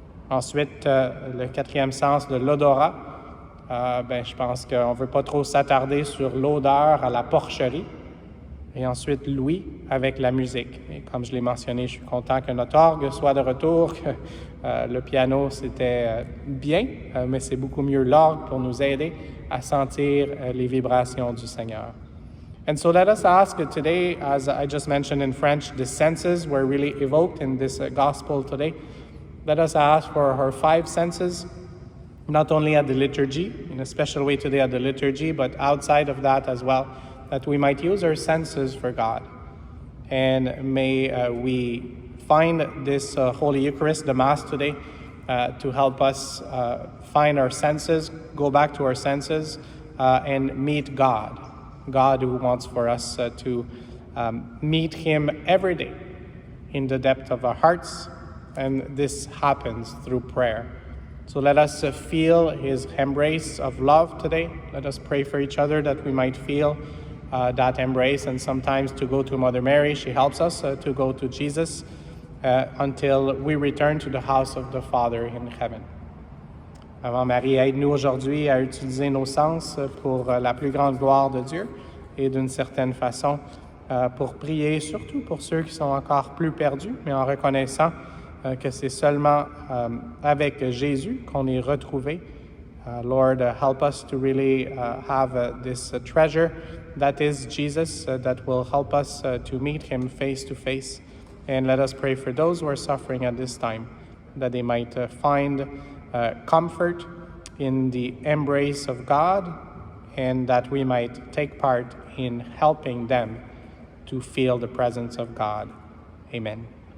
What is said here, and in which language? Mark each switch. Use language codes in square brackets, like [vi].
[fr] Ensuite, le 4e sens de l'odorat. Je pense qu'on ne veut pas trop s'attarder sur l'odeur à la porcherie. Et ensuite, Louis avec la musique. Et comme je l'ai mentionné, je suis content que notre orgue soit de retour, que le piano, c'était bien, mais c'est beaucoup mieux l'orgue pour nous aider à sentir les vibrations du Seigneur. [en] And so let us ask today, as I just mentioned in French, the senses were really evoked in this gospel today. Let us ask for her 5 senses, not only at the liturgy, in a special way today at the liturgy, but outside of that as well, that we might use our senses for God. And may we find this Holy Eucharist, the Mass today, to help us find our senses, go back to our senses, and meet God. God who wants for us to meet Him every day in the depth of our hearts, and this happens through prayer. So let us feel His embrace of love today. Let us pray for each other that we might feel that embrace, and sometimes to go to Mother Mary. She helps us to go to Jesus until we return to the house of the Father in heaven. [fr] Avant Marie, aide-nous aujourd'hui à utiliser nos sens pour la plus grande gloire de Dieu et d'une certaine façon pour prier, surtout pour ceux qui sont encore plus perdus, mais en reconnaissant que c'est seulement avec Jésus qu'on est retrouvé. [en] Lord, help us to really have this treasure that is Jesus, that will help us to meet Him face to face. And let us pray for those who are suffering at this time, that they might find comfort in the embrace of God, and that we might take part in helping them to feel the presence of God. Amen.